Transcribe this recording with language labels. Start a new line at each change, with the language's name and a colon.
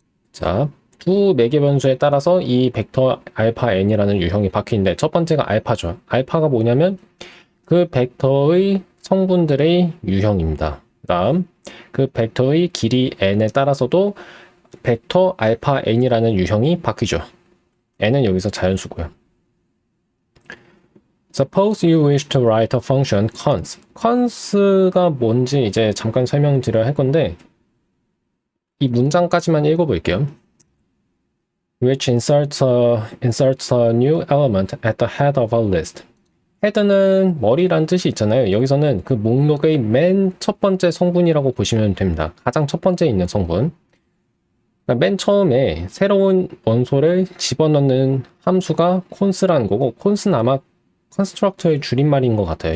Korean: 자, 두 매개 변수에 따라서 이 벡터 알파 n이라는 유형이 바뀌는데, 첫 번째가 알파죠. 알파가 뭐냐면 그 벡터의 성분들의 유형입니다. 그다음 그 벡터의 길이 n에 따라서도 벡터 알파 n이라는 유형이 바뀌죠. n은 여기서 자연수고요.
English: Suppose you wish to write a function cons.
Korean: cons가 뭔지 이제 잠깐 설명드려야 할 건데 이 문장까지만 읽어볼게요.
English: Which inserts a new element at the head of a list.
Korean: 헤드는 머리란 뜻이 있잖아요. 여기서는 그 목록의 맨 첫 번째 성분이라고 보시면 됩니다. 가장 첫 번째 있는 성분. 그러니까 맨 처음에 새로운 원소를 집어넣는 함수가 const라는 거고, const는 아마 constructor의 줄임말인 것 같아요.